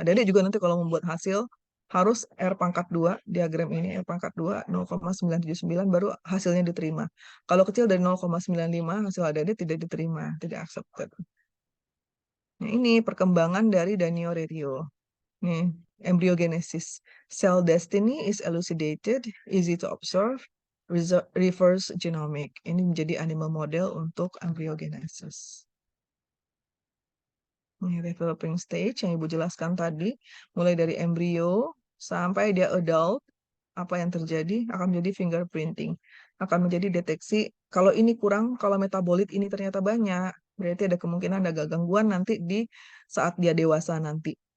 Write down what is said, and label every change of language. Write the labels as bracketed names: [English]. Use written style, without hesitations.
[Indonesian] Adik-adik juga nanti kalau membuat hasil harus R pangkat 2, diagram ini R pangkat 2, 0,979 baru hasilnya diterima. Kalau kecil dari 0,95 hasil adik-adik tidak diterima, tidak accepted. Nah, ini perkembangan dari Danio Rerio. Nih, embryogenesis. [English] Cell destiny is elucidated, easy to observe, reverse genomic. [Indonesian] Ini menjadi animal model untuk embryogenesis. Ini developing stage yang Ibu jelaskan tadi, mulai dari embrio sampai dia adult, apa yang terjadi akan menjadi fingerprinting. Akan menjadi deteksi, kalau ini kurang, kalau metabolit ini ternyata banyak, berarti ada kemungkinan ada gangguan nanti di saat dia dewasa nanti.